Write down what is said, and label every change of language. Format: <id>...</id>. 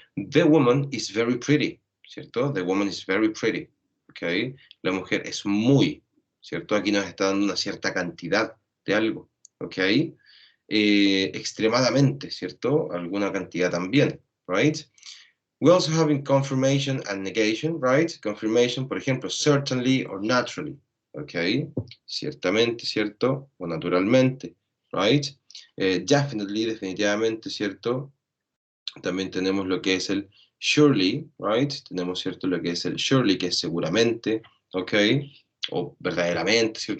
<en>The woman is very pretty, ¿cierto? The woman is very pretty, ¿ok?</en> <es>La mujer es muy, ¿cierto? Aquí nos está dando una cierta cantidad de algo, ¿ok? Extremadamente, ¿cierto? Alguna cantidad también, right?</es> <en>We also have in confirmation and negation, right? Confirmation,</en> <es>por ejemplo,</es> <en>certainly or naturally, ¿ok?</en> <es>Ciertamente, ¿cierto? O naturalmente, right? Definitely, definitivamente, ¿cierto? También tenemos lo que es el surely, right? Tenemos, ¿cierto? Lo que es el surely, que es seguramente, ¿ok? O verdaderamente, ¿cierto?</es>